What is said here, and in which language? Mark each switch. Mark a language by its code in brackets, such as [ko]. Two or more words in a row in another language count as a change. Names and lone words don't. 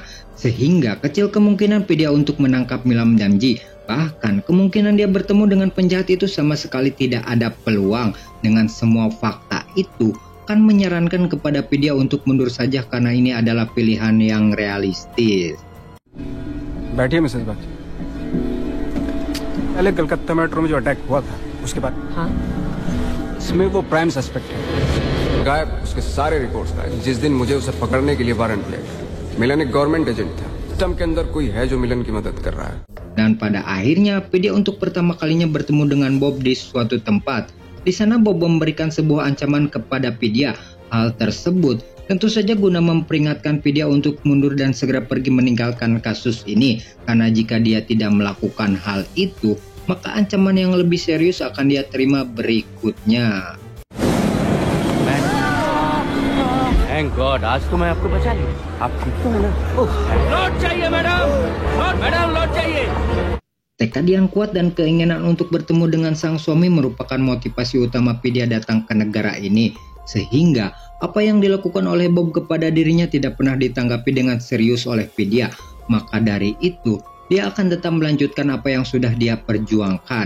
[id] Sehingga kecil kemungkinan Vidya untuk menangkap Milam Damji. Bahkan kemungkinan dia bertemu dengan penjahat itu sama sekali tidak ada peluang. Dengan semua fakta itu, Khan menyarankan kepada Vidya untuk mundur saja karena ini adalah pilihan yang realistis. [hi] बैठिए मिसेस बाची। पहले कलकत्ता मेट्रो में जो अटैक हुआ था उसके बाद हाँ इसमें वो [en] prime suspect [hi] है। गायब उसके सारे रिपोर्ट्स गायब। जिस दिन मुझे उसे पकड़ने के लिए वारंट लिया गया, मिलन एक [en] government agent [hi] था। सिस्टम के अंदर कोई है जो मिलन की मदद कर रहा है। [id] Dan pada akhirnya Vidya untuk pertama kalinya bertemu dengan Bob di suatu tempat. Di sana Bob memberikan sebuah ancaman kepada Vidya. Hal tersebut tentu saja guna memperingatkan Vidya untuk mundur dan segera pergi meninggalkan kasus ini. Karena jika dia tidak melakukan hal itu, maka ancaman yang lebih serius akan dia terima berikutnya. [en] Thank God, [hi] आज तो मैं आपको बचा लिया। आप ठीक तो है ना? लौट जाइए मैडम, लौट जाइए। [id] Tekad yang kuat dan keinginan untuk bertemu dengan sang suami merupakan motivasi utama Vidya datang ke negara ini. Sehingga apa yang dilakukan oleh Bob kepada dirinya tidak pernah ditanggapi dengan serius oleh Vidya. Maka dari itu, dia akan tetap melanjutkan apa yang sudah dia perjuangkan.